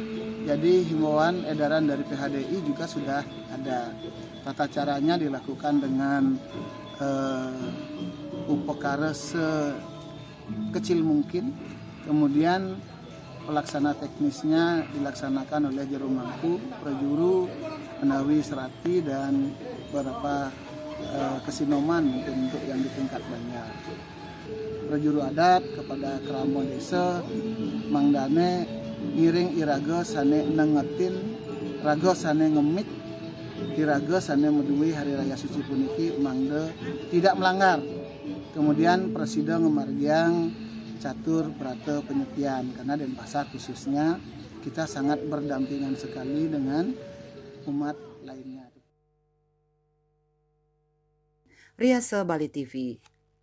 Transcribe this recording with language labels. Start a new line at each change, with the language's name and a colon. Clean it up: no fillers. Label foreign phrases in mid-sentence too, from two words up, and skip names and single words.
Indonesian: Jadi himbauan edaran dari PHDI juga sudah ada. Tata caranya dilakukan dengan upekara sekecil mungkin, kemudian pelaksana teknisnya dilaksanakan oleh juru mampu, prajuru, menawi serati dan beberapa kesinoman mungkin untuk yang di tingkat Banjar.
Balinese: Prajuru adat kepada keramo desa mangdane ngiring iraga sane nengetin raga sane ngemit iraga sane medui Hari Raya Suci puniki mangde
Indonesian: tidak melanggar. Kemudian
Balinese: presida ngemargiang
Indonesian: catur berata penyepian karena Denpasar khususnya kita sangat berdampingan sekali dengan umat lainnya. Riasa Bali TV.